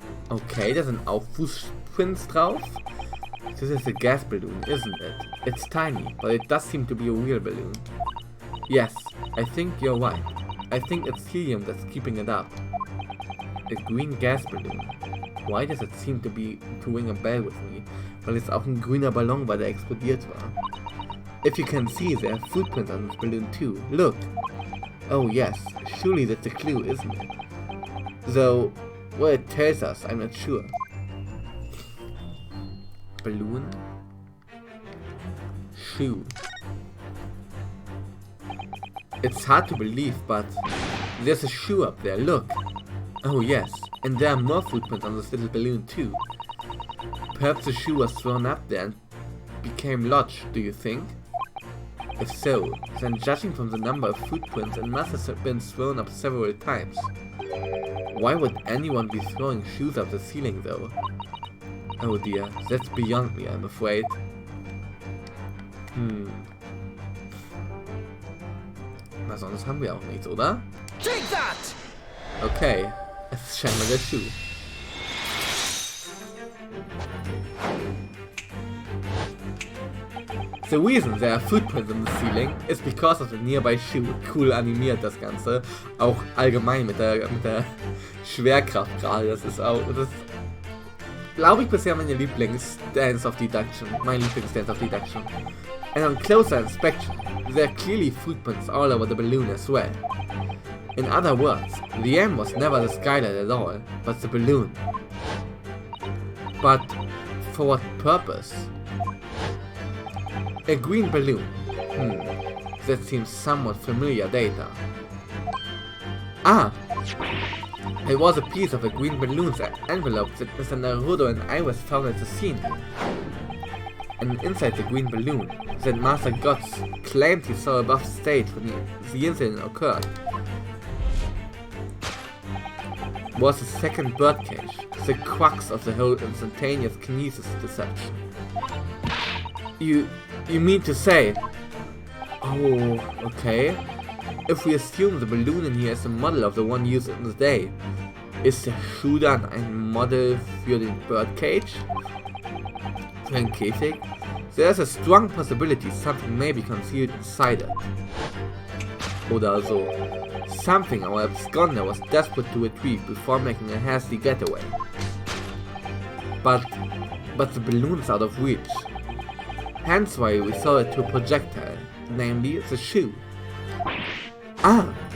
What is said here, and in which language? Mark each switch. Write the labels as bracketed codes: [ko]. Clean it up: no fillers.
[en] Okay, there's an Aufwuchsprinz drauf. This is a gas balloon, isn't it? It's tiny, but it does seem to be a real balloon. Yes, I think you're right. I think it's helium that's keeping it up. A green gas balloon. Why does it seem to ring a bell with me? [de] Weil es auch ein grüner Ballon war, der explodiert war. [en] If you can see, there are footprints on this balloon too. Look! Oh yes, surely that's a clue, isn't it? Though, what it tells us, I'm not sure. Balloon? Shoe. It's hard to believe, but there's a shoe up there, look! Oh yes, and there are more footprints on this little balloon too. Perhaps the shoe was thrown up there and became lodged, do you think? If so, then judging from the number of footprints, it must have been thrown up several times. Why would anyone be throwing shoes up the ceiling though? Oh dear, that's beyond me, I'm afraid. [de] Was sonst haben wir auch nichts, oder? [en] Take that! [de] Okay, es ist scheinbar der Schuh. [en] The reason there are footprints in the ceiling is because of the nearby shoe. [de] Cool animiert das Ganze. Auch allgemein mit der Schwerkraft gerade. Das ist glaube ich, bisher meine Lieblings-Dance of Deduction. Mein Lieblings-Dance of Deduction. [en] And on closer inspection, there are clearly footprints all over the balloon as well. In other words, the aim was never the skylight at all, but the balloon. But for what purpose? A green balloon. That seems somewhat familiar data. Ah! It was a piece of a green balloon's envelope that Mr. Naruto and I was found at the scene. And inside the green balloon, that Master Guts claimed he saw above the stage when the incident occurred, was the second birdcage, the crux of the whole instantaneous kinesis deception. You mean to say... Oh, okay. If we assume the balloon in here is a model of the one used in the day, [de] ist der Schuh dann ein Model für den birdcage? Für den Käfig? [en] There's a strong possibility something may be concealed inside it. [de] Oder so. [en] Something our absconder was desperate to retrieve before making a hasty getaway. But the balloon's out of reach. Hence why we saw it to a projectile, namely the shoe. Ah!